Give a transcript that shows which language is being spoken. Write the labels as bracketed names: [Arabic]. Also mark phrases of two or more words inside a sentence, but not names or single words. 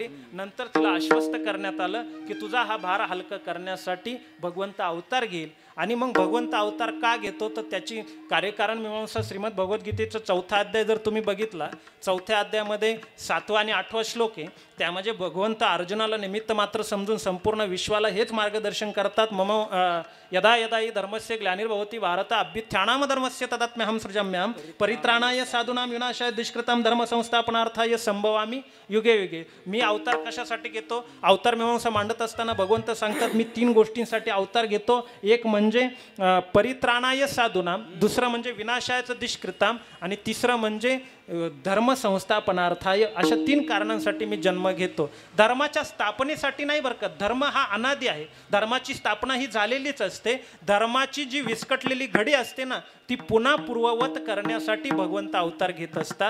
[Marathi] नंतर तिला आश्वस्त करण्यात आलं की तुझा हा भार हलका करण्यासाठी भगवंत अवतार घेईल. आणि मग भगवंत अवतार का घेतो तर त्याची कार्यकारण मीमांसा श्रीमद भगवद्गीतेचा 4था अध्याय जर तुम्ही बघितला, 4थ्या अध्यायामध्ये 7वा आणि 8वा श्लोक आहे. त्यामध्ये भगवंत अर्जुनाला निमित्त मात्र समजून संपूर्ण विश्वाला हेच मार्गदर्शन करतात. [Sanskrit] मम यदा यदा ही धर्मस्य ग्लानिर्भवति भारत अभ्युत्थानाम धर्मस्य तदात्म्यहं सृजाम्यहं परित्राणाय साधूनां विनाशाय दुष्कृतां धर्म संस्थापनार्थाय संभवामि युगे युगे. [Marathi] मी अवतार कशासाठी घेतो? अवतार मीमांसा मांडत असताना भगवंत सांगतात मी 3 गोष्टींसाठी अवतार घेतो. एक म्हणजे [Sanskrit] परित्राणाय साधूनां, [Marathi] दुसरं म्हणजे [Sanskrit] विनाशायचं दुष्कृतां [Marathi] आणि तिसरं म्हणजे [Sanskrit] धर्म संस्थापनार्थाय. [Marathi] अशा 3 कारणांसाठी मी जन्म घेतो. धर्माच्या स्थापनेसाठी नाही बरं का, धर्म हा अनादी आहे, धर्माची स्थापना ही झालेलीच असते. धर्माची जी विस्कटलेली घडी असते ना, ती पुन्हा पूर्ववत करण्यासाठी भगवंत अवतार घेत असतात.